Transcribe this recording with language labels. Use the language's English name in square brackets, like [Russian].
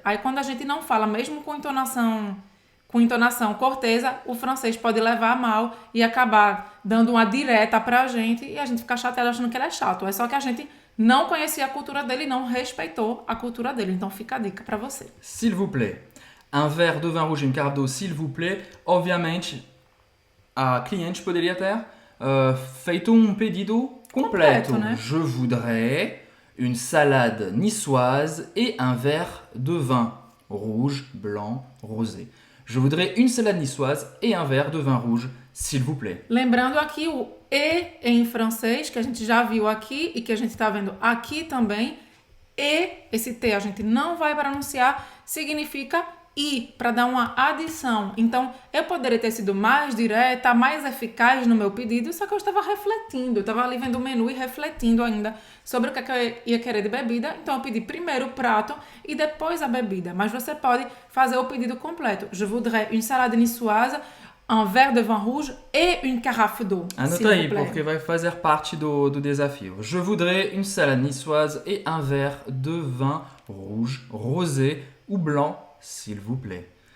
[Portuguese] Aí quando a gente não fala, mesmo com entonação cortesa, o francês pode levar a mal e acabar dando uma direta pra gente e a gente ficar chateado achando que ele é chato. É só que a gente não conhecia a cultura dele e não respeitou a cultura dele. Então fica a dica pra você. [French] S'il vous plaît. Un verre de vin rouge e une carafe d'eau, s'il vous plaît. [Portuguese] Obviamente, a cliente poderia ter feito um pedido completo. Né? [French] Je voudrais une salade niçoise et un verre de vin. rouge, blanc, rosé. Je voudrais une salade niçoise et un verre de vin rouge, s'il vous plaît. [Portuguese] Lembrando aqui o E em francês, que a gente já viu aqui e que a gente está vendo aqui também. E, esse T a gente não vai pronunciar, significa I, para dar uma adição. Então, eu poderia ter sido mais direta, mais eficaz no meu pedido, só que eu estava refletindo. Eu estava ali vendo o menu e refletindo ainda sobre o que eu ia querer de bebida. Então, eu pedi primeiro o prato e depois a bebida. Mas você pode fazer o pedido completo. [French] Je voudrais une salade niçoise, un verre de vin rouge et une carafe d'eau. [Portuguese] Anota aí, porque vai fazer parte do desafio. [French] Je voudrais une salade niçoise et un verre de vin rouge, rosé ou blanc, s'il vous plaît.